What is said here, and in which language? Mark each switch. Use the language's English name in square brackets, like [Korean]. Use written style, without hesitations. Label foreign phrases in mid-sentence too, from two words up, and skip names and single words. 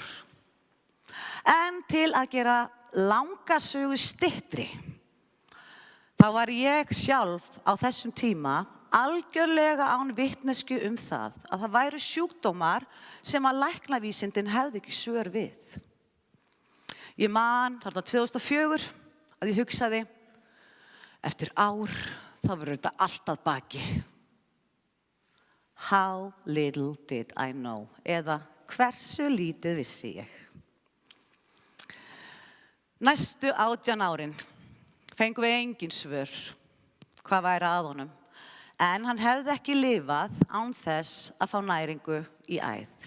[Icelandic] En til að gera langa sögu styttri, þá var ég sjálf á þessum tíma algjörlega án vitneskju það að það væru sjúkdómar sem að læknavísindin hefði ekki svör við. Ég man þarna 2004 að ég hugsaði, eftir ár þá verður þetta allt að baki. [English] How little did I know, [Icelandic] eða hversu lítið vissi ég. Næstu 18 árin fengum við engin svör hvað væri að honum, en hann hefði ekki lifað án þess að fá næringu í æð.